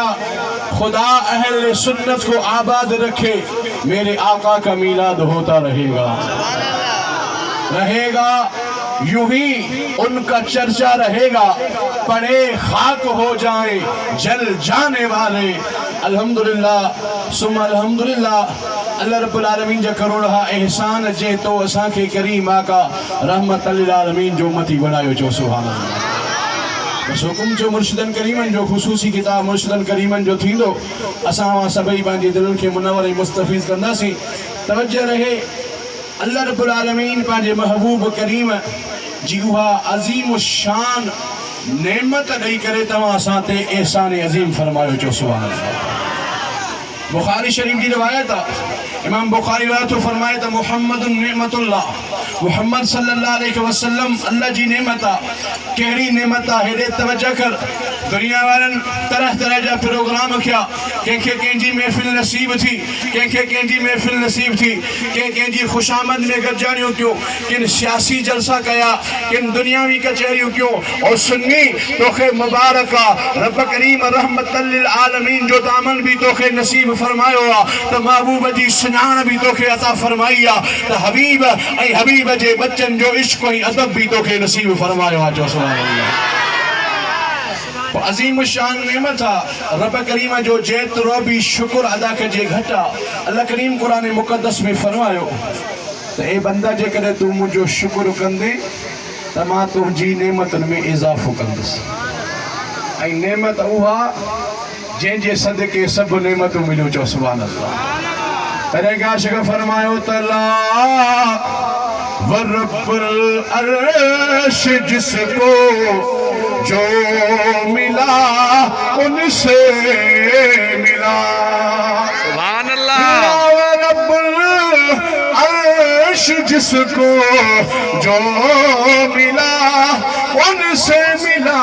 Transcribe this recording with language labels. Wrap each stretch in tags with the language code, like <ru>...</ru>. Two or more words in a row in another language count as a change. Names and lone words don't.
<ur>خدا اہل سنت کو آباد رکھے، میرے آقا کا میلاد ہوتا رہے گا یوں ہی ان کا چرچا رہے گا. پڑے خاک ہو جائے جل جانے والے.</ur> <ar>الحمد لله ثم الحمد لله. الله رب العالمين</ar> <sd>जा करोड़ा एहसान जे तो असां खे करीम आका</sd> <ar>رحمة للعالمين</ar> <sd>जो उम्मती बनायो जो</sd> <ar>سبحان الله.</ar> <sd>बस हुकुम जो मुर्शिदन करीमन जो खुसूसी किताब मुर्शिदन करीमन जो थींदो असां सभई पंहिंजी दिलनि खे मुनव्वर ऐं मुस्तफ़ीज़ कंदासीं। तवज्जो रहे,</sd> <ar>الله رب العالمين</ar> <sd>पंहिंजे महबूब करीम जी उहा अज़ीम शान नेमत ॾेई करे तव्हां असां ते एहसान अज़ीम फरमायो जो</sd> <ar>سبحان الله.</ar> <sd>बुखारी शरीफ की रिवायत इमाम बुखारी रिवायत फरमाए तो</sd> <ar>محمد نعمة الله,</ar> <sd>मुहम्मद</sd> <ar>صلى الله عليه وسلم</ar> <sd>अल्लाह जी नेमत आ। कहिड़ी नेमत आ? हेॾे तवज्जो कर। दुनिया वारनि तरह तरह जा प्रोग्राम किया, कंहिंखे कंहिंजी महफ़िल नसीब थी, कंहिंखे कंहिंजी महफ़िल नसीब थी, कंहिंजी खुशामद में गॾिजाणियूं कयूं, किन सियासी जलसा कया, किन दुनियावी कचहरियूं कयूं। और सुन्नी तोखे मुबारक आ, रब करीम</sd> <ar>رحمة للعالمين</ar> <sd>जो दामन भी तोखे नसीब फरमायो आ, तो महबूब जी सुञाण भी तोखे अता फरमाई आ, तो हबीब ऐं हबीब जे बच्चन जो इश्क ऐं अदब भी तोखे नसीब फरमायो आ जो</sd> <ar>سبحان الله.</ar> <sd>अज़ीम शान नेमत आ रब करीम जो जेतिरो भी शुक्र अदा कजे घटि आ। अल्लाह करीम कुरान मुक़द्दस में फरमायो तो ए बंदा जेकॾहिं तू मुंहिंजो शुक्र कंदे तो मां तुंहिंजी नेमतुनि में इज़ाफ़ो कंदुसि। ऐं नेमत उहा जंहिंजे सदके सभु नेमतूं मिलियूं चओ</sd> <ar>سبحان الله.</ar> <sd>तॾहिं आशिक़ फरमायो</sd> <ar>تالله ورب العرش</ar> <ur>جس کو جو ملا ان سے ملا</ur> <ar>سبحان الله. رب العرش</ar> <ur>جس کو جو ملا ان سے ملا.</ur>